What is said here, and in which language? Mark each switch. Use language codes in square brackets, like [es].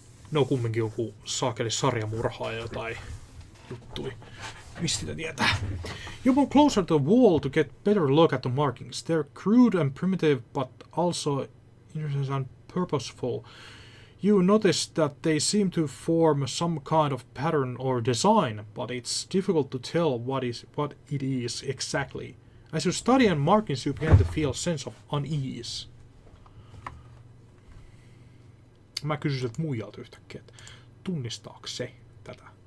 [fi] No kumminkin joku saakeli sarjamurhaaja tai juttui. Mistä sitä tietää? [en] You move closer to the wall to get better look at the markings. They're crude and primitive, but also interesting and purposeful. You notice that they seem to form some kind of pattern or design, but it's difficult to tell what it is exactly. As you study and markings, you begin to feel a sense of unease. [fi] Mä kysyn sieltä muijalta yhtäkkiä, että tunnistaako se tätä?